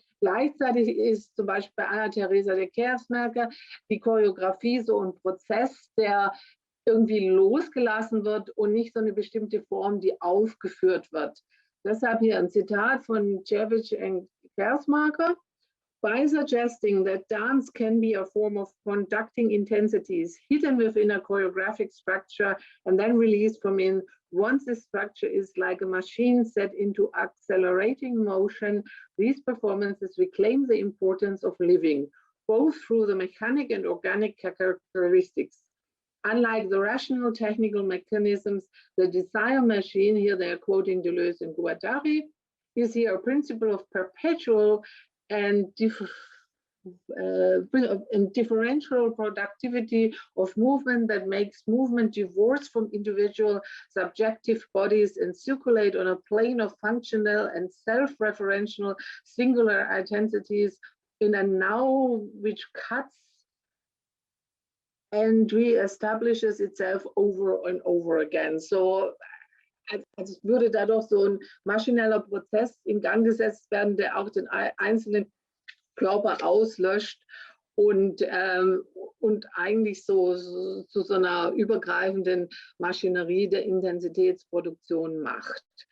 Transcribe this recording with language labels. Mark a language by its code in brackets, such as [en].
[de] Gleichzeitig ist zum Beispiel bei Anna-Theresa de Kersmaeker die Choreografie so ein Prozess, der irgendwie losgelassen wird und nicht so eine bestimmte Form, die aufgeführt wird. Deshalb hier ein Zitat von Cevic und Kersmaeker. [en] By suggesting that dance can be a form of conducting intensities hidden within a choreographic structure and then released from in, once the structure is like a machine set into accelerating motion, these performances reclaim the importance of living, both through the mechanic and organic characteristics. Unlike the rational technical mechanisms, the desire machine, here they are quoting Deleuze and Guattari, is here a principle of perpetual and differential productivity of movement that makes movement divorced from individual subjective bodies and circulate on a plane of functional and self-referential singular identities in a now which cuts and re-establishes itself over and over again. [de] So, als würde dadurch so ein maschineller Prozess in Gang gesetzt werden, der auch den einzelnen Körper auslöscht und eigentlich so zu so einer übergreifenden Maschinerie der Intensitätsproduktion macht.